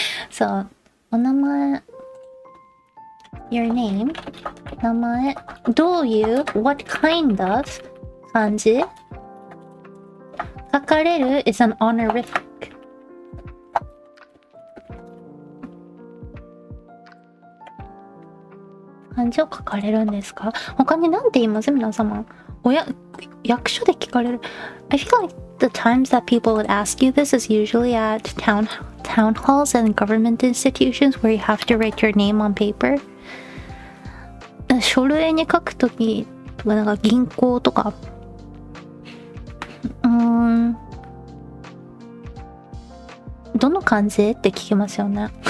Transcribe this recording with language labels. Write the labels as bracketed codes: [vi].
[en] So, お名前 Your name [ja] 名前どういう [en] What kind of [ja] 漢字書かれる [en] is an honorific [ja] 漢字を書かれるんですか？他に何て言います皆様？役所で聞かれる。 [en] I feel like the times that people would ask you this is usually at town halls and government institutions where you have to write your name on paper. [ja] 書類に書くときとかなんか銀行とかどの漢字って聞きますよね。